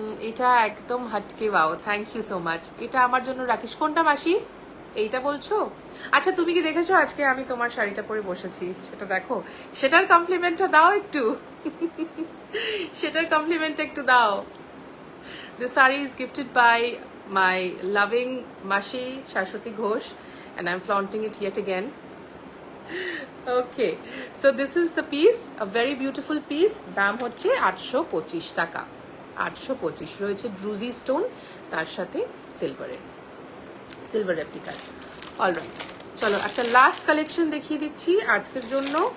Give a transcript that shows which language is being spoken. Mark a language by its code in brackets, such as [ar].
[bn] এটা একদম হাটকে বাও, [en] Thank you so much. [bn] এটা আমার জন্য রাখিস। কোনটা মাসি, এইটা বলছো? আচ্ছা, তুমি কি দেখেছো আজকে আমি তোমার শাড়িটা পরে বসেছি? সেটা দেখো, সেটার কমপ্লিমেন্টটা দাও একটু। সেটার কমপ্লিমেন্টটা একটু দাও। [en] This saree is gifted by my loving Mashi Shashwati Ghosh and I'm flaunting it yet again. Okay, so this is the piece, a very beautiful piece. [bn] দাম হচ্ছে 825 টাকা, 825। রয়েছে ড্রুজি স্টোন, তার সাথে সিলভার রেপ্লিকার। অলরাইট, চলো একটা লাস্ট কালেকশন দেখিয়ে দিচ্ছি আজকের জন্য।